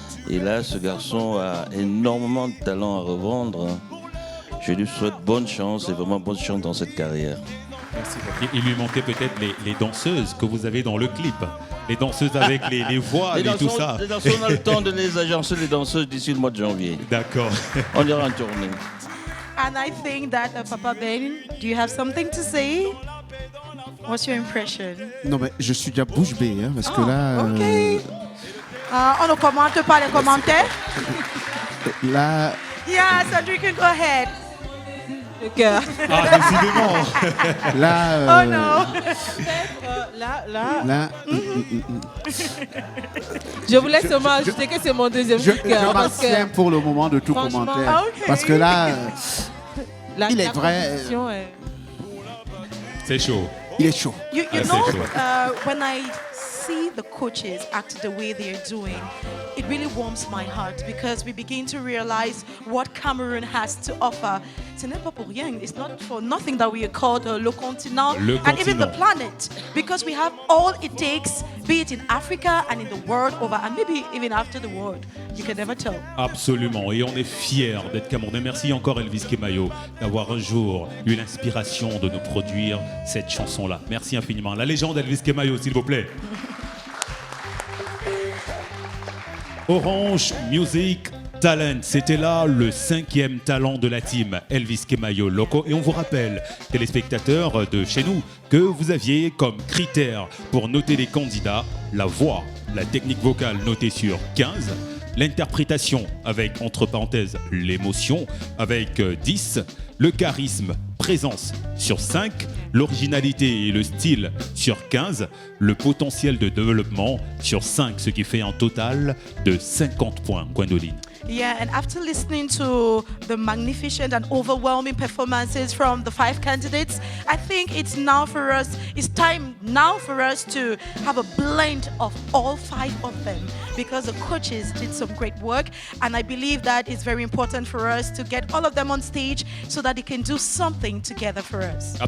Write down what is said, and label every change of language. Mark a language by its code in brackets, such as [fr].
[fr] Et là, ce garçon a énormément de talent à revendre. Je lui souhaite bonne chance et vraiment bonne chance dans cette carrière. Merci. Il lui manquait peut-être les danseuses que vous avez dans le clip. Les danseuses avec les voiles et tout ça. Les danseuses, on a le temps de les agencer, les danseuses, d'ici le mois de janvier. D'accord. On ira en tournée. [en] And I think that Papa Ben, do you have something to say? What's your impression? [fr] Non, mais je suis déjà bouche bée, hein, parce que là... Ok. On ne commente pas les commentaires. Là... [en] Yeah, Cedric, you can go ahead. [fr] Le cœur. Ah, décidément. Là... Oh non. Là... Je voulais seulement ajouter que c'est mon deuxième coup de cœur. Je m'abstiens pour le moment de tout commentaire. Okay. Parce que là, il est vrai... C'est chaud. Il est chaud. [en] You know, when I see the coaches act the way they're doing, it really warms my heart because we begin to realize what Cameroon has to offer. [fr] Ce n'est pas pour rien. [en] It's not for nothing that we are called le continent and even the planet, because we have all it takes, be it in Africa and in the world over, and maybe even after the world. You can never tell. [fr] Absolument, et on est fiers d'être Camerounais. Merci encore Elvis Kemayo d'avoir un jour eu l'inspiration de nous produire cette chanson-là. Merci infiniment. La légende Elvis Kemayo, s'il vous plaît. Orange Music Talent, c'était là le 5e talent de la team, Elvis Kemayo Loco. Et on vous rappelle, téléspectateurs de chez nous, que vous aviez comme critère pour noter les candidats la voix, la technique vocale notée sur 15, l'interprétation avec, entre parenthèses, l'émotion avec 10, le charisme, présence sur 5, l'originalité et le style sur 15, le potentiel de développement sur 5, ce qui fait un total de 50 points. Gwendoline. [en] Yeah, and after listening to the magnificent and overwhelming performances from the 5 candidates, I think it's time now for us to have a blend of all 5 of them, because the coaches did some great work, and I believe that it's very important for us to get all of them on stage so that they can do something together for us.